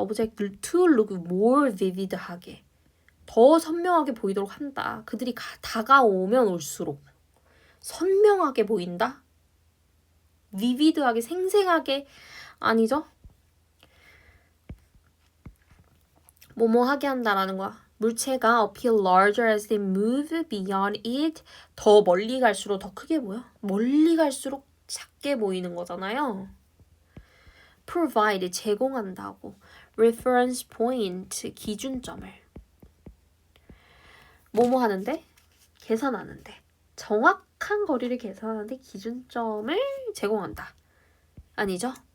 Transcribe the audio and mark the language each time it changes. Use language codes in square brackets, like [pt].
[ko] 오브젝트를 [en] to look more vivid [ko] 하게 더 선명하게 보이도록 한다. 그들이 다가오면 올수록 선명하게 보인다. vivid하게 생생하게 아니죠? 뭐뭐 하게 한다라는 거야. 물체가 [en] appear larger as they move beyond it. [ko] 더 멀리 갈수록 더 크게 보여. 멀리 갈수록 작게 보이는 거잖아요. provide 제공한다고. [en] reference point [ko] 기준점을. 뭐뭐 하는데? 계산하는데. 정확한 거리를 계산하는데 기준점을 제공한다. 아니죠?